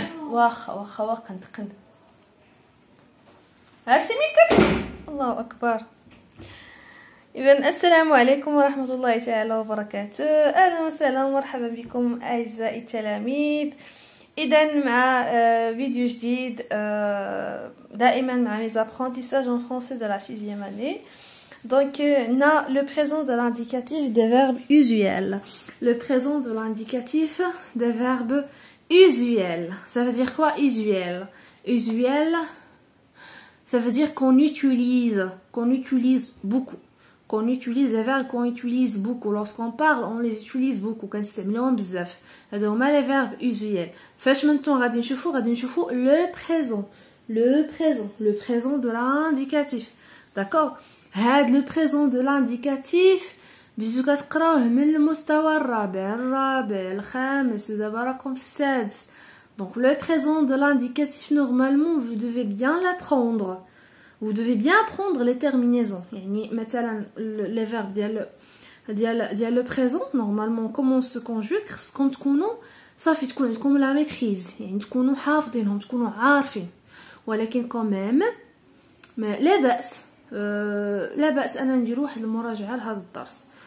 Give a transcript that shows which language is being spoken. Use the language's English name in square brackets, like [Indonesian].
[Arabic] واخا قند عرفتي مين كنت؟ الله أكبر. إذن السلام عليكم ورحمة الله تعالى وبركاته. أهلا وسهلا ومرحبا بكم أعزائي التلاميذ. إذن مع فيديو جديد دائما مع [French] mes apprentissages en français de la 6e année. Donc on a le présent de l'indicatif des verbes usuels. Le présent de l'indicatif des verbes usuels. Ça veut dire quoi usuel? Usuel, ça veut dire qu'on utilise beaucoup. Qu'on utilise les verbes qu'on utilise beaucoup. Lorsqu'on parle, on les utilise beaucoup. [Arabic] كنستعملوهم بزاف. هادو هما [French] les verbes usuels. [Arabic] فاش من طون غادي نشوفو [French] le présent de l'indicatif. D'accord? [Arabic] هاد [French] le présent de l'indicatif [Arabic] بديتو كتقراوه من المستوى الرابع الخامس ودابا راكم في السادس. [French] Donc le présent de l'indicatif, normalement vous devez bien l'apprendre. Vous devez bien apprendre les terminaisons. [Arabic] يعني مثلا [French] les verbes [Arabic] ديال [French] le présent normalement comment se conjugue [Arabic] خصكم تكونوا صافي تكون عندكم لا ميتريز، يعني تكونوا حافظينهم تكونوا عارفين. ولكن [French] quand même [Arabic] لا بأس انا ندير واحد المراجعه لهذا الدرس.